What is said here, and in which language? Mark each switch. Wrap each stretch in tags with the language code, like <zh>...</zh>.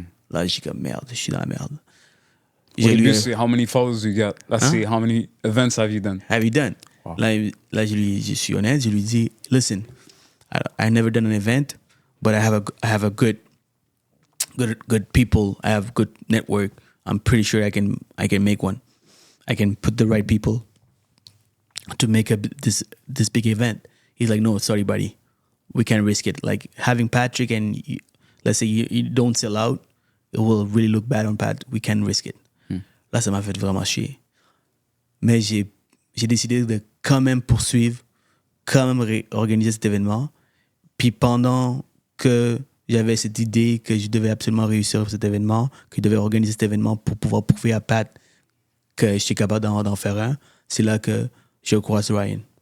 <fr>Là, je suis comme, merde, je suis dans la merde. Au début, c'est</fr> <en>how many followers you got.</en> <fr>Là, c'est</fr> <en>how many events have you done? Wow.</en> <fr>Là, je suis honnête, je lui dis,</fr> <en>listen, I never done an event, but I have a good good people. I have good network. I'm pretty sure I can make one. I can put the right people to make this big event. He's like, no, sorry, buddy, we can't risk it. Like having Patrick and let's say you don't sell out, it will really look bad on Pat. We can't risk it.</en> <fr>Là, ça m'a fait vraiment chier. Mais j'ai décidé de quand même poursuivre, quand même organiser cet événement. Puis pendant que j'avais cette idée que je devais absolument réussir cet événement, que je devais organiser cet événement pour pouvoir prouver à Pat que j'étais capable d'en faire un, c'est là que je croise Ryan.</fr>